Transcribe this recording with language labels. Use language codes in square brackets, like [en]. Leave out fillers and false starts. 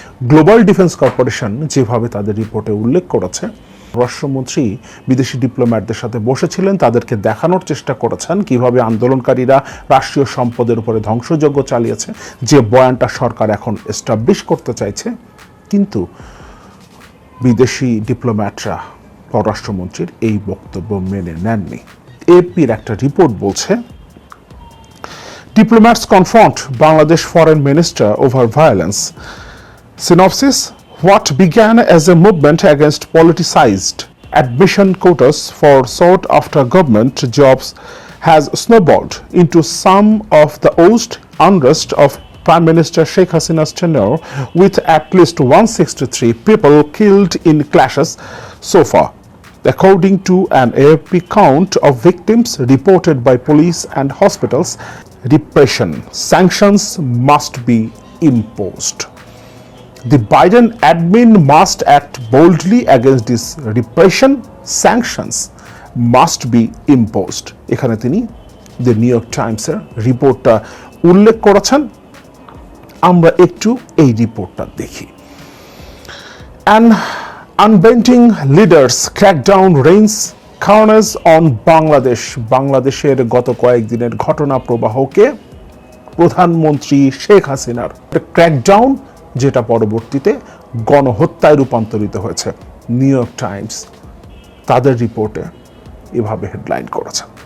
[bn] Global defence corporation যেভাবে তাদের রিপোর্টে উল্লেখ করেছে, রাষ্ট্রমন্ত্রী বিদেশি ডিপ্লোম্যাটদের সাথে বসেছিলেন, তাদেরকে দেখানোর চেষ্টা করেছেন কিভাবে আন্দোলনকারীরা রাষ্ট্রীয় সম্পদের উপরে ধ্বংসযজ্ঞ চালিয়েছে, যে বয়ানটা সরকার এখন এস্টাবলিশ করতে চাইছে। কিন্তু বিদেশি ডিপ্লোম্যাটরা পররাষ্ট্রমন্ত্রীর এই বক্তব্য মেনে নেননি। এপির একটা রিপোর্ট বলছে, [en] diplomats confront Bangladesh foreign minister over violence. Synopsis: what began as a movement against politicized admission quotas for sought-after government jobs has snowballed into some of the worst unrest of Prime Minister Sheikh Hasina's tenure, with at least 163 people killed in clashes so far, according to an AFP count of victims reported by police and hospitals. Repression sanctions must be imposed. The Biden admin must act boldly against this repression. Sanctions must be imposed. [bn] এখানে তিনি the new York টাইমসের রিপোর্টটা উল্লেখ করেছেন। আমরা একটু এই রিপোর্টটা দেখি। [en] An unbending leaders crackdown reigns carnage on Bangladesh. [bn] বাংলাদেশের গত কয়েকদিনের ঘটনা প্রবাহকে প্রধানমন্ত্রী শেখ হাসিনার ক্র্যাকডাউন, যেটা পরবর্তীতে গণহত্যায় রূপান্তরিত হয়েছে, নিউ ইয়র্ক টাইমস তাদের রিপোর্টে এভাবে হেডলাইন করেছে।